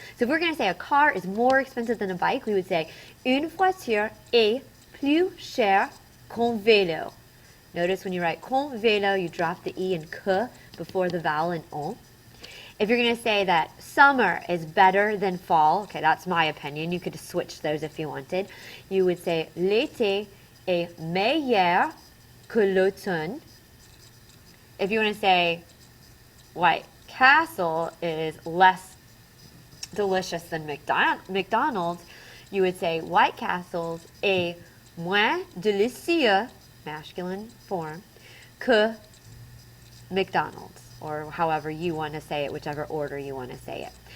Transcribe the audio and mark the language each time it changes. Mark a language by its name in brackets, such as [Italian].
[English] So if we're going to say a car is more expensive than a bike, we would say [French] une voiture est plus chère qu'un vélo. [English] Notice when you write con vélo, you drop the E and que before the vowel and on. If you're going to say that summer is better than fall, okay, that's my opinion. You could switch those if you wanted. [French] You would say l'été est meilleur que l'automne. [English] If you want to say White Castle is less delicious than McDonald's, you would say White Castle's [French] est moins délicieux, [English] masculine form, que McDonald's, or however you want to say it, whichever order you want to say it.